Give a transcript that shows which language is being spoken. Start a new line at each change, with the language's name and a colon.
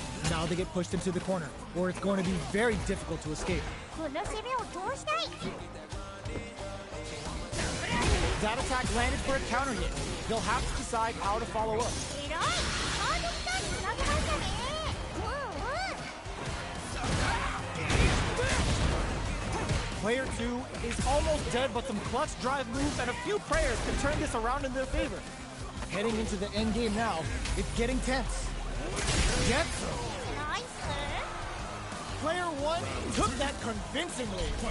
English: Now they get pushed into the corner, where it's going to be very difficult to escape.
Japanese: この攻めを通したい
English: That attack landed for a counter hit. They'll have to decide how to follow up.
Japanese: 偉いハードスターにつなげましたねうんうん
English: Player 2 is almost dead, but some clutch drive moves and a few prayers can turn this around in their favor. Heading into the end game now, it's getting tense. Gets him. ナイス Player 1 took that convincingly.